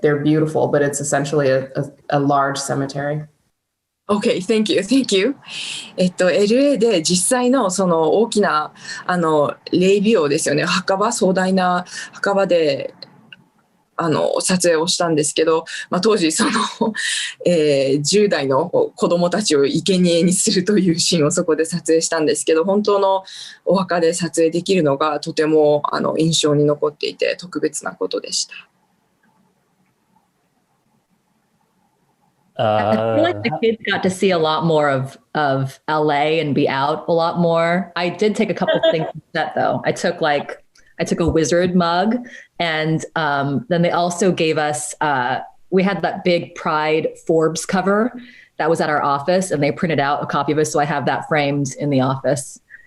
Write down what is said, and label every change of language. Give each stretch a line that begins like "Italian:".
English: They're beautiful, but it's essentially a large cemetery. Okay, thank you.
Japanese: LA で実際のその大きな霊廟をですよね、壮大な墓場で撮影をしたんですけど、当時その、10代の子供たちを生贄にするというシーンをそこで撮影したんですけど、本当のお墓で撮影できるのがとても印象に残っていて特別なことでした。
English: I feel like the kids got to see a lot more of LA and be out a lot more. I did take a couple things from that though. I took a wizard mug, and then they also gave us we had that big Pride Forbes cover that was at our office, and they printed out a copy of it, so I have that framed in the office.